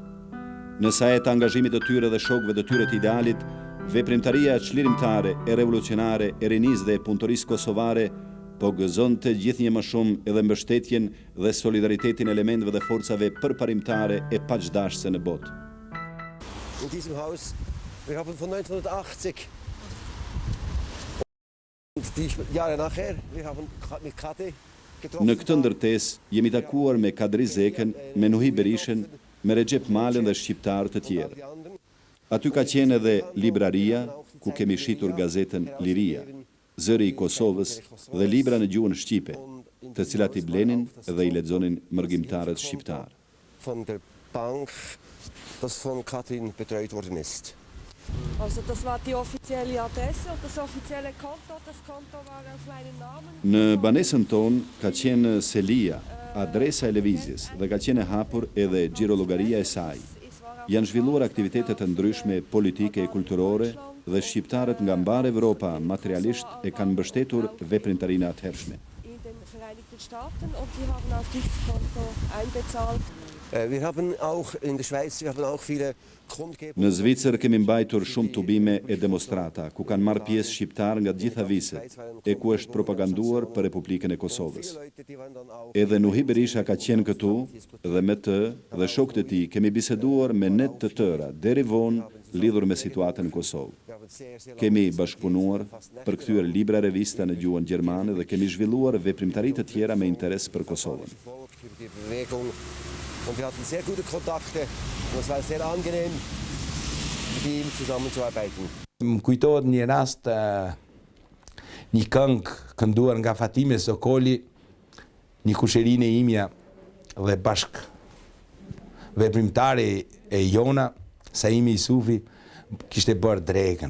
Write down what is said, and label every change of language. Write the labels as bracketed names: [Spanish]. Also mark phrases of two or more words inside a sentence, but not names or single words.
[Albanian] Në sajt të angazhimit të tyre dhe shokëve të tyre të idealit, veprimtaria çlirimtare e revolucionare e rinisë dhe e punëtorisë kosovare po gëzonte gjithnjë më shumë edhe mbështetjen dhe solidaritetin elementëve dhe forcave përparimtare e paqdashse në botë. [German] In diesem Haus, wir haben von 1980 und die Jahre nachher, wir haben mit Kati getroffen. [Albanian] Në këtë ndërtesë jemi takuar me Kadri Zekën, me Nuhi Berishën, me Rexhep Malen dhe shqiptarë të tjerë. Aty ka qenë edhe libraria, ku kemi shitur gazetën Liria, Zëri i Kosovës dhe libra në gjuhën shqipe, të cilat i blenin dhe i lexonin mërgjimtarët shqiptarë. [German] Von der Bank, das von Katrin betreut worden ist. Also das war die offizielle Adresse und das offizielle Konto, das Konto war auf meinen Namen. [Albanian] Në banesën tonë ka qenë Selia, adresa e lëvizjes, dhe ka qenë hapur edhe xhirollogaria e saj. Janë zhvilluar aktivitete të ndryshme politike e kulturore dhe shqiptarët nga mbar Evropa materialisht e kanë mbështetur veprimtarinë atëhershme. [German] In den Vereinigten Staaten und die haben auf dieses Konto einbezahlt. Wir haben auch in der Schweiz, wir haben auch viele [Albanian] Në Zvicër kemi mbajtur shumë tubime e demonstrata, ku kanë marrë pjesë shqiptarë nga të gjitha viset, e ku është propaganduar për Republikën e Kosovës. Edhe Nuhi Berisha ka qenë këtu, dhe me të dhe shokët e tij kemi biseduar me net të tëra, deri vonë lidhur me situatën në Kosovë. Kemi bashkëpunuar, përkthyer libra revista në gjuhën gjermane dhe kemi zhvilluar veprimtari të tjera me interes për Kosovën. [German] Und wir hatten sehr gute Kontakte und es war sehr angenehm, mit ihm zusammenzuarbeiten. [Albanian] Më kujtohet një rast, një këngë kënduar nga Fatime Sokoli, një kusherinë e imja dhe bashk veprimtare e jona, Saimi Isufi, kishte bërë drekën.